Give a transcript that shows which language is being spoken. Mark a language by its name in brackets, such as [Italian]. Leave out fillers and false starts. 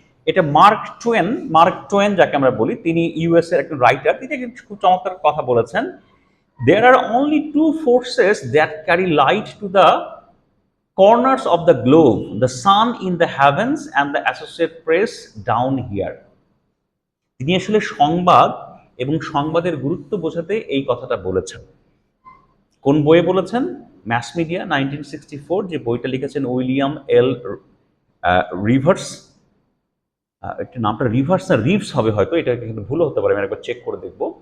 [Bangla] এটা mark two one যাকে আমরা বলি, তিনি ইউএস এর একজন রাইটার, তিনি খুব চমৎকার কথা বলেছেন। [English] There are only two forces that carry light to the corners of the globe, the sun in the heavens and the Associated Press down here. [Bangla] তিনি আসলে সংবাদ এবং সংবাদের গুরুত্ব বোঝাতে এই কথাটা বলেছেন। কোন বইয়ে বলেছেন? ম্যাস মিডিয়া 1964, যে বইটা লিখেছেন উইলিয়াম এল রিভার্স। একটু নামটা রিভার্স না রিভস হবে হয়তো, এটা কিন্তু ভুল হতে পারে, আমি একবার চেক করে দেখব।